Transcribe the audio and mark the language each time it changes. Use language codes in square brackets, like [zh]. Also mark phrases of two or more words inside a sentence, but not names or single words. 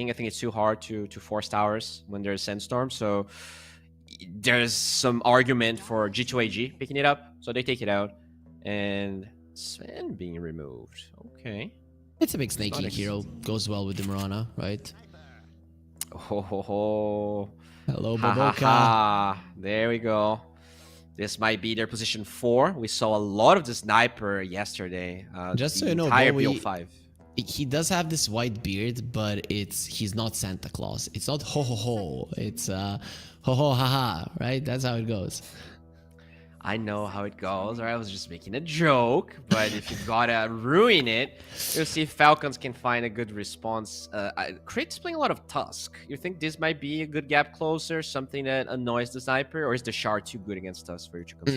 [en] I think it's too hard to force towers when there's Sandstorm. So there's some argument for G2AG picking it up, so they take it out, and Sven being removed. Okay. It's a big snaky Not hero. Goes well with the Mirana, right? Ho ho ho. Hello, Ha ha Boboka. ha. There we go. This might be their position 4. We saw a lot of the sniper yesterday. Just so the you know, entire Bowie, BO5. he does have this white beard, but he's not Santa Claus. It's not ho ho ho. It's ho ho ha ha, right? That's how it goes. I know how it goes, or I was just making a joke, but if you gotta ruin it, you'll see if Falcons can find a good response. Crit's playing a lot of Tusk. You think this might be a good gap closer, something that annoys the sniper, or is the Shard too good against Tusk for you to consider?